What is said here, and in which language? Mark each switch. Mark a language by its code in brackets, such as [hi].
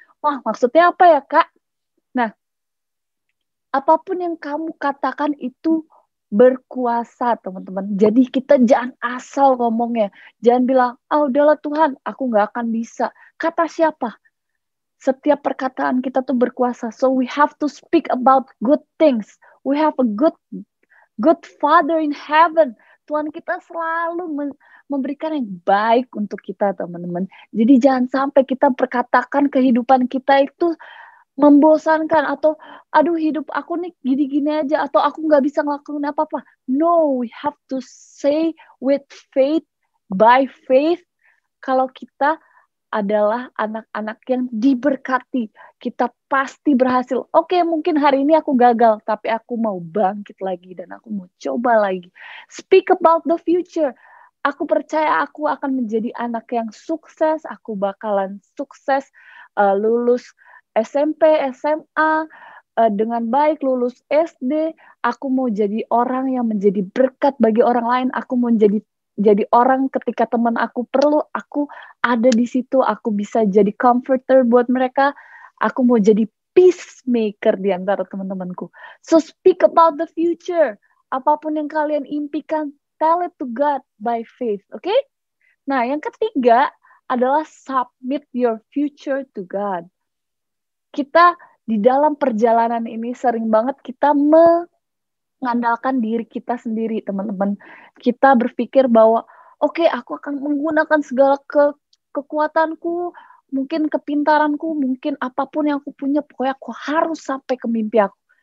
[id] Wah, maksudnya apa ya, Kak? Nah, apapun yang kamu katakan itu berkuasa, teman-teman. Jadi kita jangan asal ngomongnya. Jangan bilang, udahlah Tuhan, aku nggak akan bisa. Kata siapa? Setiap perkataan kita tuh berkuasa. [en] So we have to speak about good things. We have a good Father in heaven. [id] Tuhan kita selalu memberikan yang baik untuk kita, teman-teman. Jadi jangan sampai kita perkatakan kehidupan kita itu membosankan atau aduh hidup aku nih gini-gini aja atau aku nggak bisa ngelakuin apa-apa. [en] No, we have to say with faith, by faith, [id] kalau kita adalah anak-anak yang diberkati. Kita pasti berhasil. Oke, mungkin hari ini aku gagal, tapi aku mau bangkit lagi dan aku mau coba lagi. [en] Speak about the future. [id] Aku percaya aku akan menjadi anak yang sukses. Aku bakalan sukses lulus SMP, SMA, dengan baik, lulus SD. Aku mau jadi orang yang menjadi berkat bagi orang lain. Aku mau jadi orang ketika teman aku perlu, aku ada di situ. Aku bisa jadi comforter buat mereka. Aku mau jadi peacemaker di antara teman-temanku. [en] So speak about the future. [id] Apapun yang kalian impikan, [en] tell it to God by faith. [id] Oke? [en] Okay? [id] Nah, yang ketiga adalah [en] submit your future to God. [id] Kita di dalam perjalanan ini sering banget kita mengandalkan diri kita sendiri, teman-teman. Kita berpikir bahwa, oke, aku akan menggunakan segala kekuatanku, mungkin kepintaranku, mungkin apapun yang aku punya, pokoknya aku harus sampai ke mimpi aku.